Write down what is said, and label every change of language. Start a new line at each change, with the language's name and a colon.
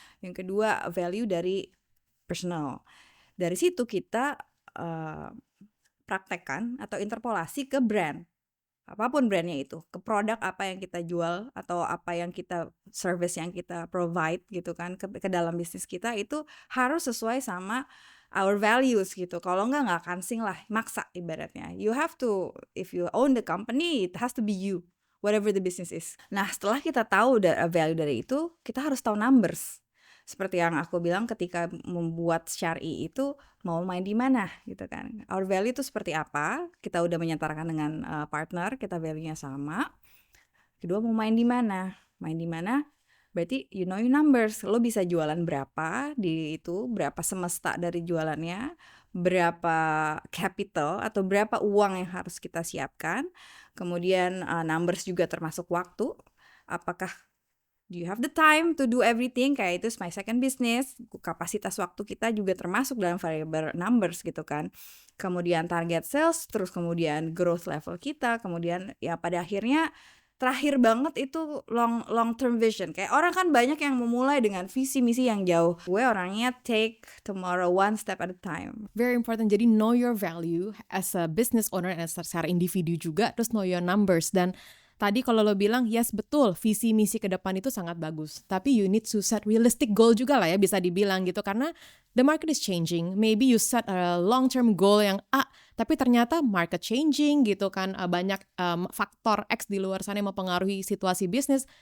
Indonesian: Yang kedua, value dari personal. Dari situ kita praktekkan atau interpolasi ke brand. Apapun brandnya itu, ke produk apa yang kita jual atau apa yang kita service yang kita provide gitu kan ke dalam bisnis kita, itu harus sesuai sama
English: our values
Indonesian: gitu. Kalau nggak akan sing lah, maksa ibaratnya.
English: You have to, if you own the company, it has to be you, whatever the business is.
Indonesian: Nah setelah kita tahu value dari itu, kita harus tahu numbers. Seperti yang aku bilang ketika membuat syar'i itu, mau main di mana gitu kan.
English: Our value
Indonesian: itu seperti apa, kita udah menyetarakan dengan partner, kita value-nya sama. Kedua, mau main di mana? Main di mana? Berarti
English: you know your numbers.
Indonesian: Lo bisa jualan berapa di itu, berapa semesta dari jualannya, berapa capital atau berapa uang yang harus kita siapkan. Kemudian numbers juga termasuk waktu. Apakah
English: do you have the time to do everything?
Indonesian: Kayak itu
English: my second business.
Indonesian: Kapasitas waktu kita juga termasuk dalam variable numbers gitu kan. Kemudian
English: target sales,
Indonesian: terus kemudian
English: growth level
Indonesian: kita, kemudian ya pada akhirnya terakhir banget itu
English: long term vision.
Indonesian: Kayak orang kan banyak yang memulai dengan visi misi yang jauh. Gue orangnya
English: take tomorrow one step at a time. Very important.
Indonesian: Jadi
English: know your value as a business owner and
Indonesian: secara individu juga, terus
English: know your numbers.
Indonesian: Dan tadi kalau lo bilang, yes betul, visi misi ke depan itu sangat bagus. Tapi
English: you need to set realistic goal
Indonesian: juga lah ya, bisa dibilang gitu. Karena
English: the market is changing. Maybe you set a long-term goal
Indonesian: yang A, tapi ternyata
English: market changing
Indonesian: gitu kan. Banyak faktor X di luar sana yang mempengaruhi situasi bisnis.